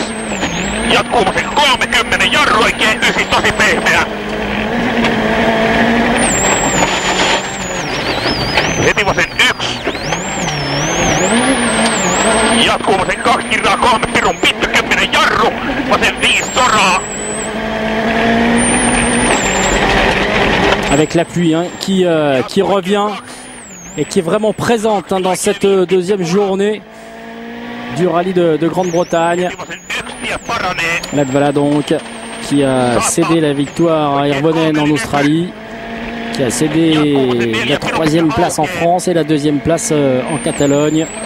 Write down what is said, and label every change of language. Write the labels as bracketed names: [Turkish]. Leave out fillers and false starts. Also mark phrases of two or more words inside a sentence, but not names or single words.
[Finnish] Jatkuu vasen 30, jarru oikein 9, tosi pehmeä. Heti vasen 1. Jatkuu vasen 2, kirraa 3, pirun pitkä 10 jarru. Vasen 5 soraa. [French] Avec la pluie qui revient et qui est vraiment présente dans cette deuxième journée du rallye de Grande-Bretagne. Latvala donc qui a cédé la victoire à Hirvonen en Australie, qui a cédé la 3e place en France et la 2e place en Catalogne.